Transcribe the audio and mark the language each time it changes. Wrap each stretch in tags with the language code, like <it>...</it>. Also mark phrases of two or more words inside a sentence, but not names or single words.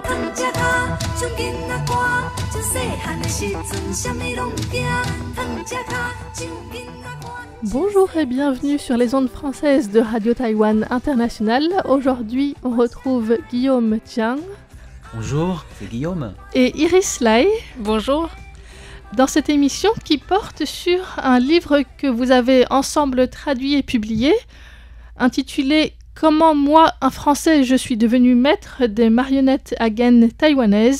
<nan>吃脚，像囡仔歌，像细汉的时阵，啥物拢惊。放吃脚，像囡仔歌。</nan> <fr>Bonjour et bienvenue sur les ondes françaises de Radio Taïwan International. Aujourd'hui, on retrouve Guillaume Tiang. Bonjour, c'est Guillaume. Et Iris Lai. Bonjour. Dans cette émission qui porte sur un livre que vous avez ensemble traduit et publié, intitulé « Comment moi, un Français, je suis devenu maître des marionnettes à gaine taïwanaises ».</fr>